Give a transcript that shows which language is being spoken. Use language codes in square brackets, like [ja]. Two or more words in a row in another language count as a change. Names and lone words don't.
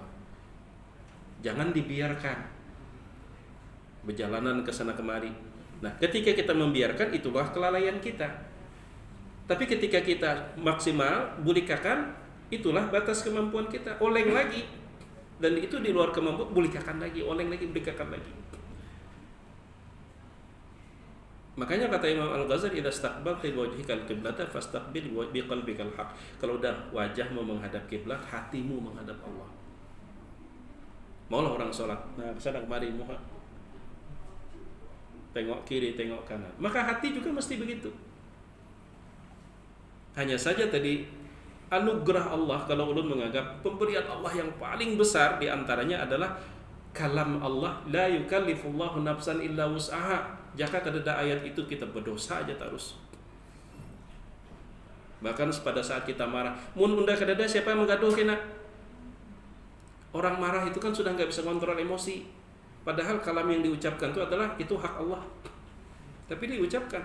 [id] Jangan dibiarkan berjalanan ke sana kemari. Nah, ketika kita membiarkan, itulah kelalaian kita. Tapi ketika kita maksimal, bulikakan, itulah batas kemampuan kita. Oleng lagi. Dan itu di luar kemampuan, bulikakan lagi, oleng lagi, bulikakan lagi. Makanya kata Imam Al-Ghazali, [ar] إذا استقبلت بوجهك القبلة فاستقبل بقلبك الحق. [id] Kalau udah wajahmu menghadap kiblat, hatimu menghadap Allah. Maulah orang sholat, nah kesana kemari muha, tengok kiri, tengok kanan. Maka hati juga mesti begitu. Hanya saja tadi anugerah Allah, kalau ulun menganggap pemberian Allah yang paling besar diantaranya adalah kalam Allah, [ar] لا يكلف الله نفسا إلا وسعها. [id] Jika ada ayat itu kita berdosa aja terus. Bahkan pada saat kita marah, mun unda kadada siapa yang menggaduh kena? Orang marah itu kan sudah nggak bisa kontrol emosi. Padahal kalam yang diucapkan itu adalah itu hak Allah. Tapi diucapkan.